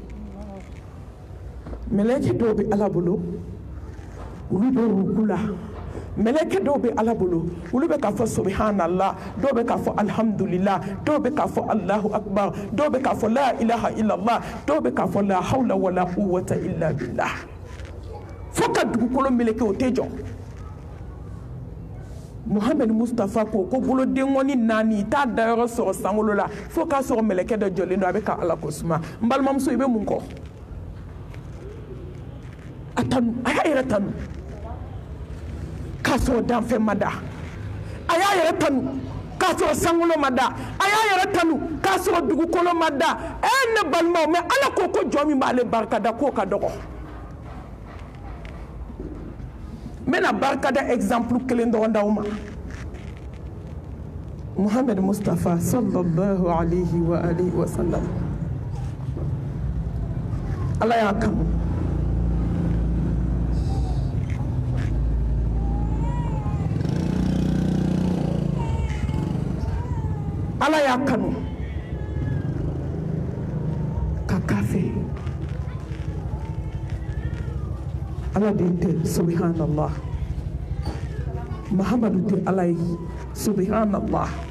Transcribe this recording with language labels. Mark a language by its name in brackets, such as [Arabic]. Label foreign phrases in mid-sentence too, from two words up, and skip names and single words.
[Bambara] mɛlɛkɛ dɔw bɛ ala bolo olu bɛ ruku la mɛlɛkɛ dɔw bɛ ala bolo olu bɛ k'a fɔ subhanallah dɔw bɛ k'a fɔ alhamdulillah dɔw bɛ k'a fɔ [Arabic] الله أكبر [Bambara] dɔw bɛ k'a fɔ [Arabic] لا إله إلا الله [Bambara] dɔw bɛ k'a fɔ [Arabic] لا حول ولا قوة إلا بالله [Bambara] fo ka dugukolo mɛlɛkɛ o tɛ jɔ Muhammed Mustafa ko boloden ŋɔni 4 i t'a dayɔrɔ sɔrɔ sankolo la fo k'a sɔrɔ mɛlɛkɛ dɔ jɔlen don a bɛ ka ala ko suma n balimamuso i bɛ mun kɔ a tanu a y'a yɛrɛ tanu k'a sɔrɔ danfɛn ma da a y'a yɛrɛ tanu k'a sɔrɔ sankolo ma da a y'a yɛrɛ tanu k'a sɔrɔ dugukolo ma da ne balimaw mais ala ko jɔn min b'ale barikada k'o ka dɔgɔ n bɛna barikada exemple kelen dɔrɔn d'aw ma Muhammed Mustafa [Arabic] صلى الله عليه وآله وسلم [Bambara] ala y'a kanu ala y'a kanu ka kafɛ ala den tɛ subhanallah Muhammadu tɛ ala ye subhanallah